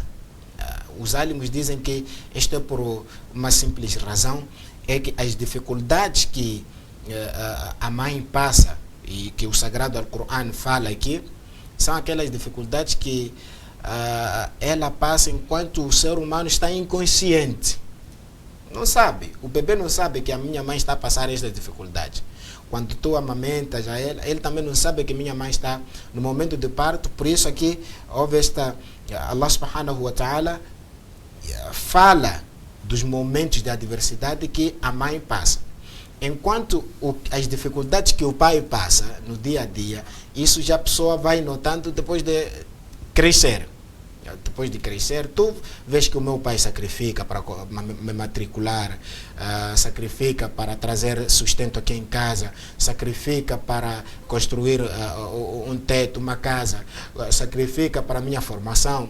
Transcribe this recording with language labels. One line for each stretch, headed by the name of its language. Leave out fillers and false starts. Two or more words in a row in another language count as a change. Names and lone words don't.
Portuguese: Os álimos dizem que isto é por uma simples razão, é que as dificuldades que a mãe passa e que o Sagrado Alcorão fala aqui são aquelas dificuldades que ela passa enquanto o ser humano está inconsciente. Não sabe, o bebê não sabe que a minha mãe está a passar estas dificuldades. Quando tu amamentas a ele também não sabe que minha mãe está no momento de parto. Por isso aqui houve
Arabic: الله سبحانه وتعالى
Portuguese: fala dos momentos de adversidade que a mãe passa. Enquanto as dificuldades que o pai passa no dia a dia, isso já a pessoa vai notando depois de crescer. Depois de crescer, tu vês que o meu pai sacrifica para me matricular, sacrifica para trazer sustento aqui em casa, sacrifica para construir um teto, uma casa, sacrifica para a minha formação.